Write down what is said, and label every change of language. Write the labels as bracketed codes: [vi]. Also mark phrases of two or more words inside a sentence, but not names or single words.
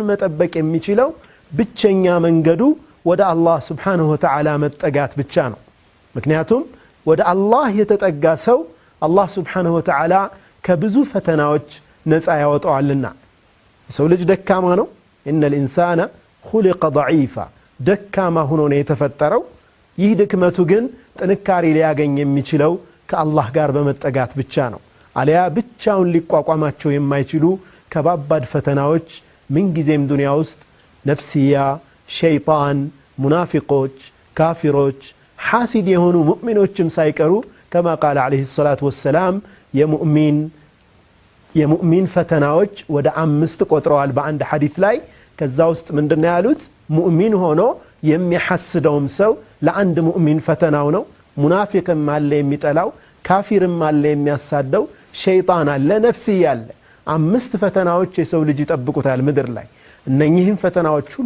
[am] መጠበቅ የሚችለው ብቸኛ መንገዱ ወደ አላህ [ar] سبحانه وتعالى [am] መጠጋት ብቻ ነው ምክንያቱም ወደ አላህ የተጠጋ ሰው አላህ [ar] سبحانه وتعالى [am] ከብዙ ፈተናዎች ነፃ ያወጣዋልና የሰው ልጅ ደካማ ነው ان [ar] الانسان خلق ضعيفا [am] ደካማ ሆኖ ነው የተፈጠረው ይህ ድክመቱ ግን ጥንካሬ ሊያገኝ የሚችለው ከአላህ ጋር በመጠጋት ብቻ ነው አለያ ብቻውን ሊቋቋማቸው የማይችሉ ከባባድ ፈተናዎች ምን ጊዜም ዱንያ ውስጥ ነፍሲያ ሸይጣን ሙናፊቆች ካፊሮች ሐሲድ የሆኑ ሙእሚኖችም ሳይቀሩ [ar] كما قال عليه الصلاة والسلام [am] የሙእሚን ፈተናዎች ወደ 5 ቆጥረዋል በአንድ ሐዲስ ላይ ከዛ ውስጥ ምንድነው ያሉት ሙእሚን ሆኖ የሚሐስደውም ሰው ለአንድ ሙእሚን ፈተናው ነው ሙናፊቅም አለ የሚጠላው ካፊርም አለ የሚያሳደው ሸይጣን አለ ነፍስያ አለ 5 ፈተናዎች የሰው ልጅ ይጠብቁታል ምድር ላይ እነኚህን ፈተናዎች ሁሉ